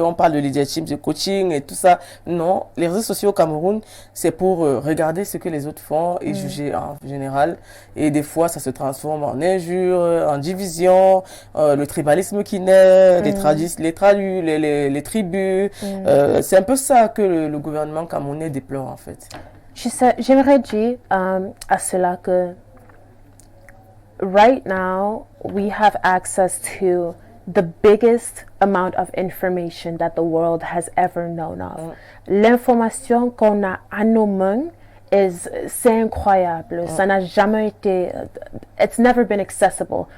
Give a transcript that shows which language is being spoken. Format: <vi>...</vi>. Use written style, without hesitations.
<fr>On parle de leadership, de coaching et tout ça. Non, les réseaux sociaux au Cameroun, c'est pour regarder ce que les autres font et juger en général. Et des fois, ça se transforme en injures, en division, le tribalisme qui naît, les tribus. C'est un peu ça que le gouvernement camerounais déplore en fait. Tu sais, j'aimerais dire à cela que</fr> <en>right now we have access to the biggest amount of information that the world has ever known of.</en> <fr>L'information qu'on a à nos mains c'est incroyable. Ça n'a jamais été,</fr> <en>it's never been accessible.</en>